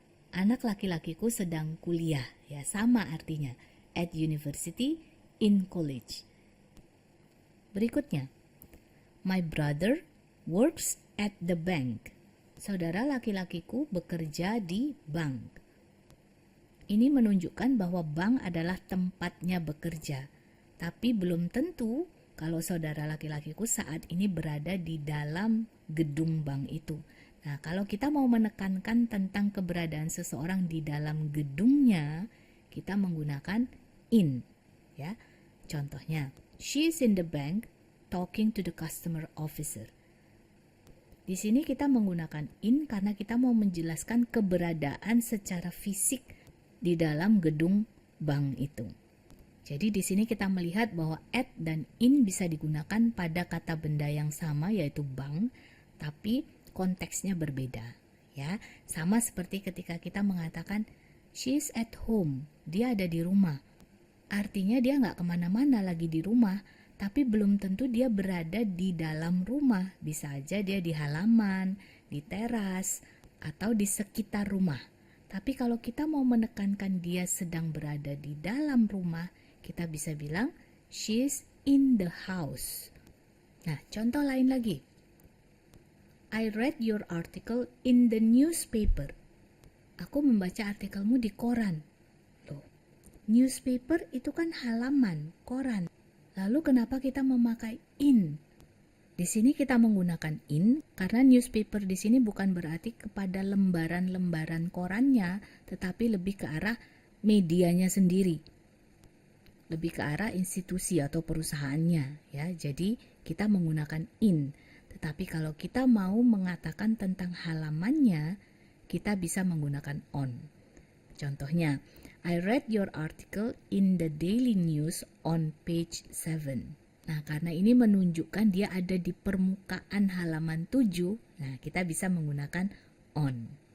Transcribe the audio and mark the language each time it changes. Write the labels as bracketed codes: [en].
[id] Anak laki-lakiku sedang kuliah, ya, sama artinya. [en] At university, in college. Berikutnya, my brother works at the bank. [id] Saudara laki-lakiku bekerja di bank. Ini menunjukkan bahwa bank adalah tempatnya bekerja. Tapi belum tentu kalau saudara laki-lakiku saat ini berada di dalam gedung bank itu. Nah, kalau kita mau menekankan tentang keberadaan seseorang di dalam gedungnya, kita menggunakan in. [en] Ya, contohnya, she is in the bank talking to the customer officer. [id] Di sini kita menggunakan in karena kita mau menjelaskan keberadaan secara fisik di dalam gedung bank itu. Jadi di sini kita melihat bahwa at dan in bisa digunakan pada kata benda yang sama yaitu bank, tapi konteksnya berbeda. Ya, sama seperti ketika kita mengatakan [en] she's at home, [id] dia ada di rumah. Artinya dia nggak kemana-mana, lagi di rumah. Tapi belum tentu dia berada di dalam rumah. Bisa aja dia di halaman, di teras, atau di sekitar rumah. Tapi kalau kita mau menekankan dia sedang berada di dalam rumah, kita bisa bilang [en] she's in the house. [id] Nah, contoh lain lagi. [en] I read your article in the newspaper. [id] Aku membaca artikelmu di koran. Loh, newspaper itu kan halaman, koran. Lalu kenapa kita memakai in? Di sini kita menggunakan in karena newspaper di sini bukan berarti kepada lembaran-lembaran korannya, tetapi lebih ke arah medianya sendiri. Lebih ke arah institusi atau perusahaannya, ya. Jadi kita menggunakan in. Tetapi kalau kita mau mengatakan tentang halamannya, kita bisa menggunakan on. [en] Contohnya, I read your article in the Daily News on page 7. [id] Nah, karena ini menunjukkan dia ada di permukaan halaman 7, nah kita bisa menggunakan on.